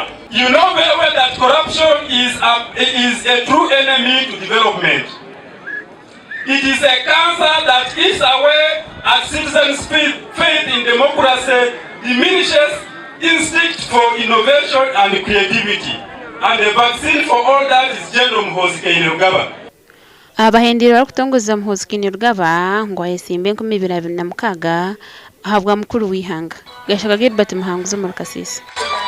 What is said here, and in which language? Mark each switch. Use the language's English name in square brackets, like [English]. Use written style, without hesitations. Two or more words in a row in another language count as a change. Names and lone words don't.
[English] You know very well that corruption is a true enemy to development. It is a cancer that eats away at citizens' faith in democracy, diminishes instinct for innovation and creativity. And the vaccine for all that is General Hoskina Rugawa. [Nyankole] Abahendiro bakutongoza muhozikini rugaba ngo ayesimbe 2026 ahabwa mukuru w'ihanga gashaka Gilbert Muhanguzo mu Kasese.